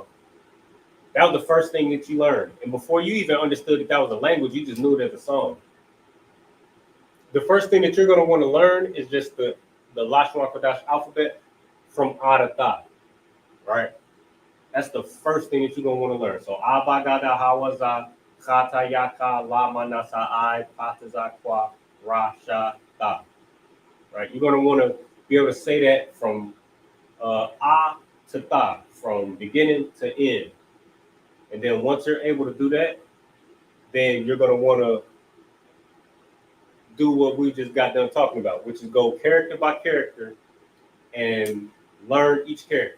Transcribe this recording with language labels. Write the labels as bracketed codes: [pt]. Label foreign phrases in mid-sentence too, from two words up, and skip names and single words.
[en] That was the first thing that you learned. And before you even understood that was a language, you just knew it as a song. The first thing that you're going to want to learn is just the Lashawan Qadash alphabet from A to Tha, right? That's the first thing that you're going to want to learn. So Abba, Gada, Hawaza, Khata, Yaka, Lama, Nasa, I, Pataza, Kwa, Ra, Sha, Tha. Right? You're going to want to be able to say that from A to Tha, from beginning to end. And then once you're able to do that, then you're going to want to do what we just got done talking about, which is go character by character and learn each character.